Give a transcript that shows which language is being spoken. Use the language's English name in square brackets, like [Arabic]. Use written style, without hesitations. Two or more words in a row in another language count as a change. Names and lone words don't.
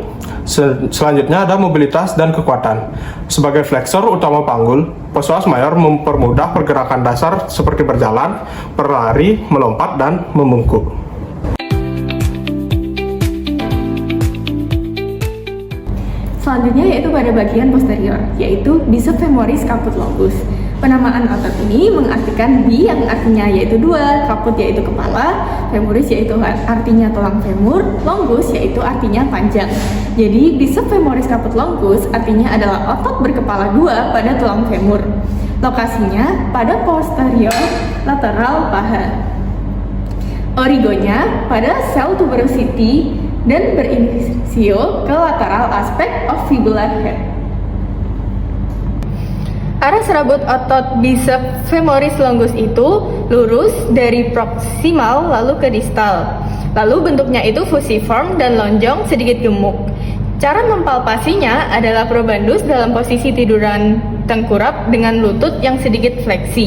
[Indonesian] Selanjutnya ada mobilitas dan kekuatan. Sebagai flexor utama panggul, psoas mayor mempermudah pergerakan dasar seperti berjalan, berlari, melompat, dan membungkuk. Selanjutnya yaitu pada bagian posterior, yaitu bicep femoris caput longus. Penamaan otot ini mengartikan bi yang artinya yaitu dua, caput yaitu kepala, femoris yaitu artinya tulang femur, longus yaitu artinya panjang. Jadi bicep femoris caput longus artinya adalah otot berkepala dua pada tulang femur. Lokasinya pada posterior lateral paha. Origonya pada sel tuberosity dan berinisio ke lateral aspek [English] of fibular head. [Indonesian] Arah serabut otot bicep femoris longus itu lurus dari proksimal lalu ke distal. Lalu bentuknya itu fusiform dan lonjong sedikit gemuk. Cara mempalpasinya adalah probandus dalam posisi tiduran tengkurap dengan lutut yang sedikit fleksi.